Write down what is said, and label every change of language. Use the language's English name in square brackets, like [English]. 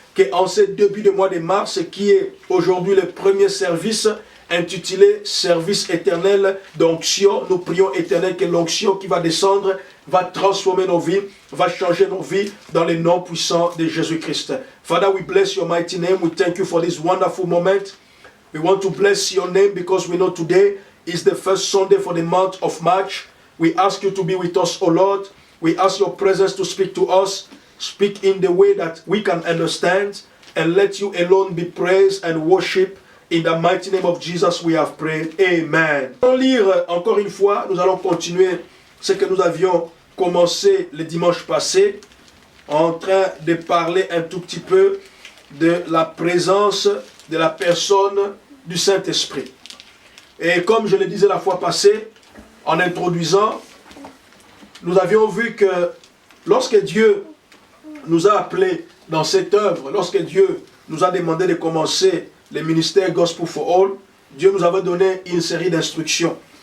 [French] Qu'en ce début de mois de mars, qui est aujourd'hui le premier service, intitulé Service éternel d'onction, nous prions, Éternel, que l'onction qui va descendre va transformer nos vies, va changer nos vies dans le nom puissant de Jésus-Christ. [English] Father, we bless your mighty name. We thank you for this wonderful moment. We want to bless your name because we know today is the first Sunday for the month of March. We ask you to be with us, O Lord. We ask your presence to speak to us. Speak in the way that we can understand, and let you alone be praised and worshiped. In the mighty name of Jesus we have prayed. Amen. [French] On lire encore une fois, nous allons continuer ce que nous avions commencé le dimanche passé, en train de parler un tout petit peu de la présence de la personne du Saint-Esprit. Et comme je le disais la fois passée, en introduisant, nous avions vu que lorsque Dieu nous a appelés dans cette œuvre, lorsque Dieu nous a demandé de commencer le ministère Gospel for All, Dieu nous avait donné une série d'instructions.